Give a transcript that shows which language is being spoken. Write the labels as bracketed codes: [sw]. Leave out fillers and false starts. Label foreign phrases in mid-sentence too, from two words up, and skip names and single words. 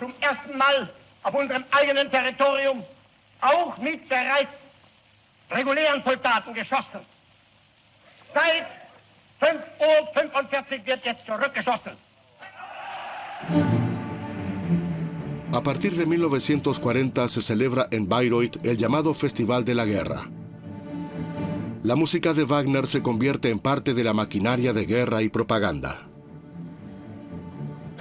[de] zum ersten Mal auf unserem eigenen Territorium auch mit bereits regulären Soldaten geschossen. Seit 5:45 Uhr wird jetzt zurückgeschossen. [es] A partir de 1940 se celebra en Bayreuth el llamado Festival de la Guerra. La música de Wagner se convierte en parte de la maquinaria de guerra y propaganda.